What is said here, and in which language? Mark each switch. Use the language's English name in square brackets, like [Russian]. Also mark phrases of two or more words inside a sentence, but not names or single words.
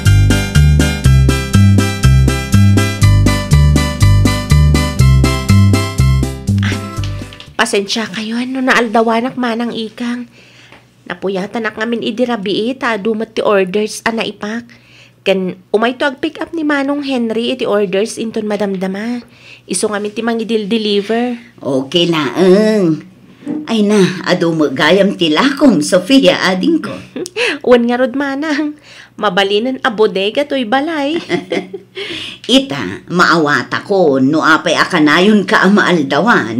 [Iloko] Pasensya kayo, naaldawanak manang ikang. Napuyatan ak ngamin idirabi ta dumat ti orders ana ipak. Kan umay to ag-pick up ni Manong Henry iti orders inton madamdama. Iso ngamin ti mangidil-deliver. Okay laeng. Ay na, ado magayam ti lakong, Sofia, ading ko. Uwan nga rod manang. Mabalinan a bodega to'y balay. Ita, maawata ko, no apay akanayon ka ang maaldawan.